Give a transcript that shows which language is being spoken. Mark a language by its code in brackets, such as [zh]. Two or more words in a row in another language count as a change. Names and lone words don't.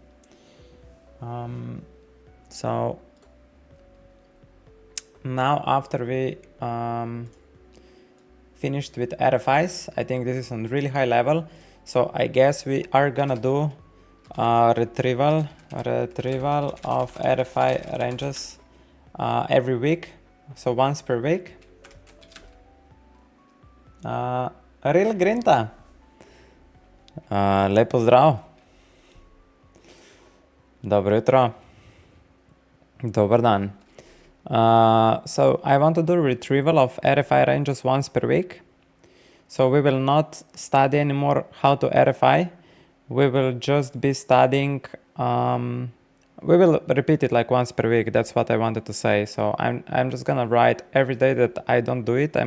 [en] So now after we finished with RFIs, I think this is on really high level. So I guess we are gonna do retrieval of RFI ranges every week. So once per week. [sl] Real Grinta. Lep pozdrav. Dobro jutro. [hr] Dobar dan. [en] So I want to do retrieval of RFI ranges once per week. So we will not study anymore how to RFI. We will just be studying, we will repeat it like once per week. That's what I wanted to say. So I'm just gonna write every day that I don't do it.